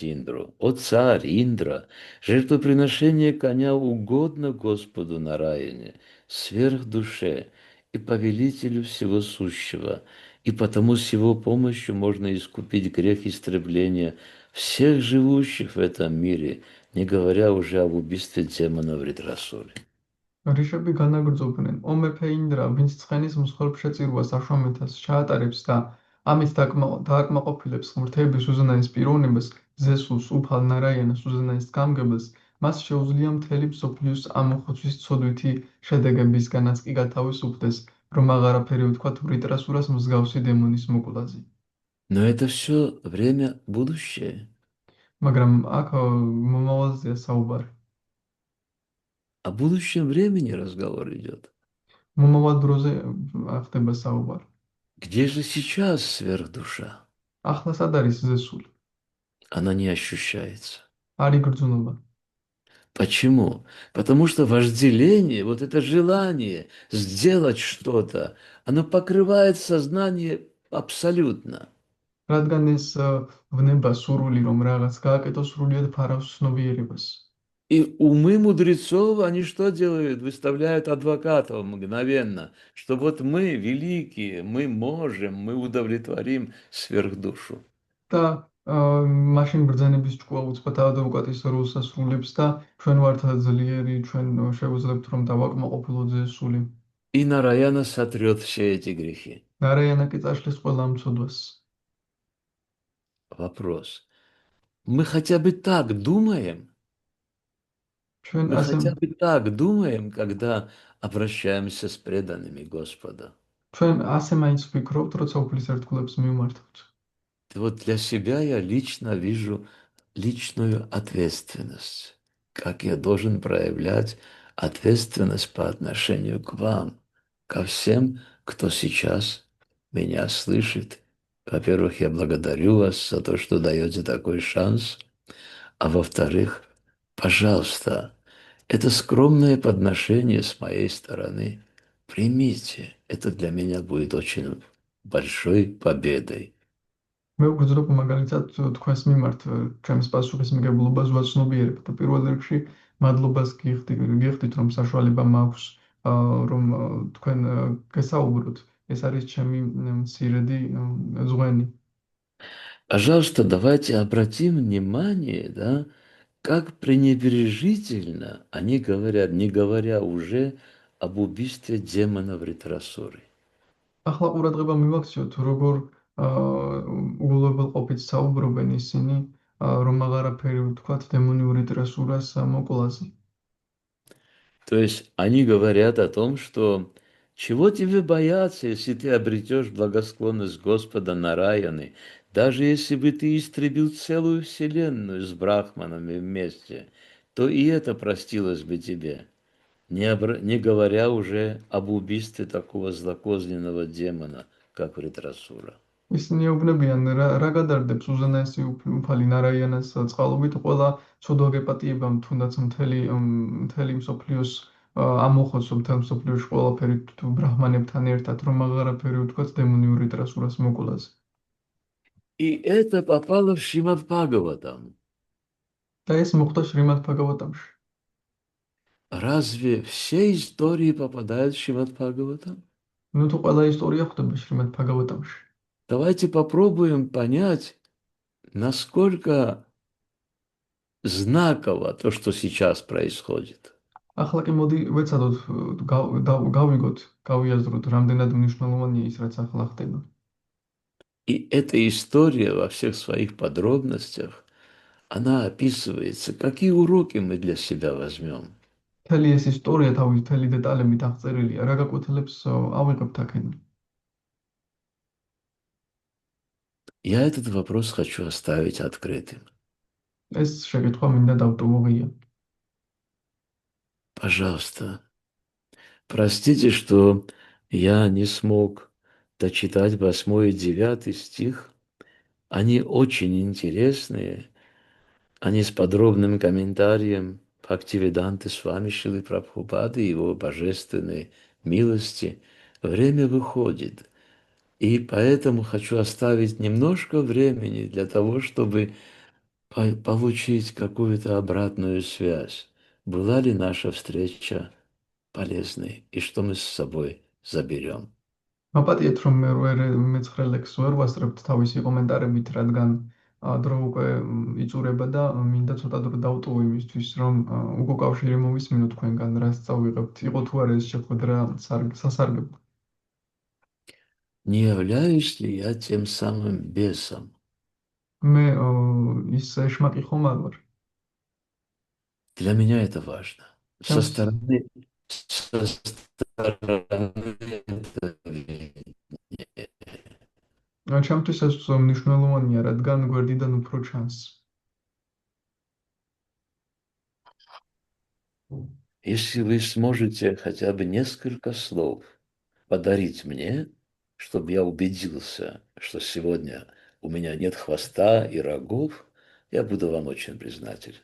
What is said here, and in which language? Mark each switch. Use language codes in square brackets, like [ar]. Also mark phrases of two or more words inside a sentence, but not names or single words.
[ru] Индру: «О царь Индра, жертвоприношение коня угодно Господу Нараяне, сверхдуше и повелителю всего сущего, и потому с его помощью можно искупить грех истребления всех живущих в этом мире, не говоря уже об убийстве демона в Ритрасуре». [ka] რიშები განაგრძობდნენ, "ო მეფე ინდრა, ვინც ცხენის მსხვერპლშეწირვას აშუამეთას ჩაატარებს და ამით დააკმაყოფილებს ღმრთების უზენაეს პიროვნებას, ზესულს, უფალ ნარაიანას უზენაეს გამგებელს, მას შეუძლია მთელი მსოფლიოს ამოხოცვის ცოდვითი შედეგებისგანაც კი გათავისუფლდეს, რომ აღარაფერი უთქვათ ვრიტრასურას მსგავსი დემონის მოკვლაზე. [ru] Но это все время будущее. [ka] მაგრამ აქ მომავალზეა საუბარი. [ru] О будущем времени разговор идет. [ka] მომავალ დროზე ხდება საუბარი. [ru] Где же сейчас сверхдуша? [ka] ახლა სად არის ზესული? [ru] Она не ощущается. [ka] არ იგრძნობა. [ru] Почему? Потому что вожделение, вот это желание сделать что-то, оно покрывает сознание абсолютно. [ka] რადგან ეს ვნება სურვილი, რომ რაღაც გააკეთოს, სრულიად ფარავს ცნობიერებას. [ru] И умы мудрецов, они что делают? Выставляют адвокатов мгновенно, что вот мы великие, мы можем, мы удовлетворим сверхдушу. [ka] და მაშინ ბრძანების ჭკუა უწყოთ ადვოკატის როლს ასრულებს და ჩვენ ვართ ძლიერი, ჩვენ შევძლებთ რომ დავაკმაყოფილოთ ზესული. [ru] И Нараяна сотрет все эти грехи. [ka] ნარაიანა კი წაშლის ყველა ამ ცოდვას. [ru] Вопрос. Мы хотя бы так думаем? [ka] ჩვენ [ru] Мы [ka] ასე [ru] хотя бы так думаем, когда обращаемся с преданными Господа. [ka] ჩვენ ასე მაინც ვფიქრობთ, როცა უფლის ერთგულებს მივმართებთ. [ru] Вот для себя я лично вижу личную ответственность. Как я должен проявлять ответственность по отношению к вам, ко всем, кто сейчас меня слышит. Во-первых, я благодарю вас за то, что даете такой шанс. А во-вторых, пожалуйста, это скромное подношение с моей стороны. Примите, это для меня будет очень большой победой. [ka] მე ვგრძნობ მაგალითად თქვენს მიმართ ჩემს პასუხისმგებლობას ვაცნობიერებ და პირველ რიგში მადლობას გიხდით რომ საშუალება მაქვს რომ თქვენ გესაუბროთ ეს არის ჩემი მცირედი ზღვენი [ru] Пожалуйста, давайте обратим внимание, да, как пренебрежительно они говорят, не говоря уже об убийстве демона в ретросоре. [ka] ახლა ყურადღება მივაქციოთ როგორ უგულებელყოფით საუბრობენ ისინი რომ აღარაფერი ვთქვათ დემონიური ტრესურას მოკლაზე [ru] То есть они говорят о том, что чего тебе бояться, если ты обретешь благосклонность Господа Нараяны, даже если бы ты истребил целую вселенную с брахманами вместе, то и это простилось бы тебе, не говоря уже об убийстве такого злокозненного демона, как Вритрасура. [ka] ისინი ეუბნებიან რა გადარდებს უზენაესი უფალი ნარაიანას წყალობით ყველა ცოდვა გეპატიებამ თუნდაც მთელი მსოფლიოს ამოხოცო მთელ მსოფლიოში ყველაფერი თუ ბრაჰმანებთან ერთად რომ აღარაფერი უთქვათ დემონიური ტრასურას მოკლაზე [ru] И это попало в Шримад Бхагаватам. [ka] და ეს მოხდა შრიმად ბჰაგავატამში [ru] Разве все истории попадают в Шримад Бхагаватам? [ka] ну თუ ყველა ისტორია ხდება შრიმად ბჰაგავატამში [ru] Давайте попробуем понять, насколько знаково то, что сейчас происходит. [ka] ახლა კი მოდი ვეცადოთ გავიგოთ გავიაზროთ რამდენად მნიშვნელოვანია ის რაც ახლა ხდება [ru] И эта история во всех своих подробностях, она описывается, какие уроки мы для себя возьмем. [ka] მთელი ეს ისტორია თავის მთელი დეტალებით აღწერილია რა გაკვეთილებს ავიღებთ აქედან [ru] Я этот вопрос хочу оставить открытым. [ka] ეს შეკითხვა მინდა დავტოვო ღია. [ru] Пожалуйста, простите, что я не смог дочитать 8 и 9 стих. Они очень интересные, они с подробным комментарием Бхактивиданты Свами Шилы Прабхупады и его божественной милости. Время выходит, и поэтому хочу оставить немножко времени для того, чтобы получить какую-то обратную связь. Была ли наша встреча полезной, и что мы с собой заберем? [ka] მაპატიეთ რომ მე მე-9 ლექს ვერ ვასწრებთ თავისი კომენტარებით, რადგან დრო უკვე იწურება და მინდა ცოტა დრო დავტოვო იმისთვის, რომ უკავშირი მოვისმინო თქვენგან, რაც წავიღებთ. იყო თუ არა ეს შეხვედრა სასარგებლო. [ru] Не являюсь ли я тем самым бесом? [ka] მე ის ეშმაკი ხომ არ ვარ? [ru] Для меня это важно. Со [ka] ჩემს [ru] стороны это [ka] ჩემთვის ეს მნიშვნელოვანია, რადგან გვერდიდან უფრო ჩანს. [ru] Если вы сможете хотя бы несколько слов подарить мне, чтобы я убедился, что сегодня у меня нет хвоста и рогов, я буду вам очень признателен.